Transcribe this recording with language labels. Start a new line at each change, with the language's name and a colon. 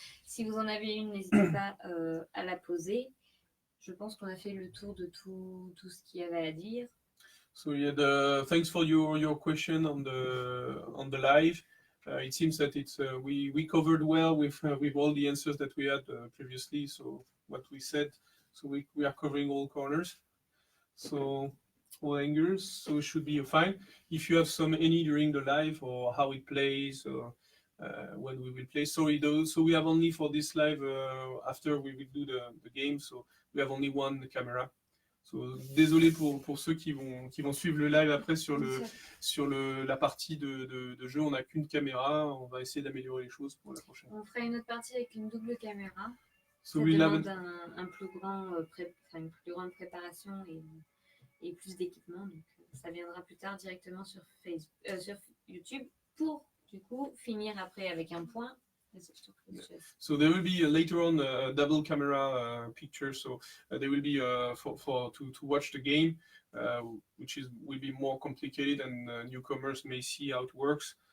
French: Si vous en avez une, n'hésitez pas à la poser. Je pense qu'on a fait le tour de tout ce qu'il y avait à dire.
English: So yeah, thanks for your question on the live. It seems that it's we covered well with all the answers that we had previously. So what we said, so we are covering all corners, so all angles. So it should be fine. If you have any during the live or how it plays or when we will play, sorry, so we have only for this live after we will do the game. So we have only one camera.
French: So, désolé pour ceux qui vont suivre le live après sur la partie de jeu. On n'a qu'une caméra. On va essayer d'améliorer les choses pour la prochaine. On fera une autre partie avec une double caméra.
English: So
French: Ça
English: we'll have
French: demande une plus grande préparation et plus d'équipement. Donc, ça viendra plus tard directement sur YouTube pour, du coup, finir après avec un point.
English: So there will be later on a double camera picture. So there will be to watch the game, which will be more complicated, and newcomers may see how it works.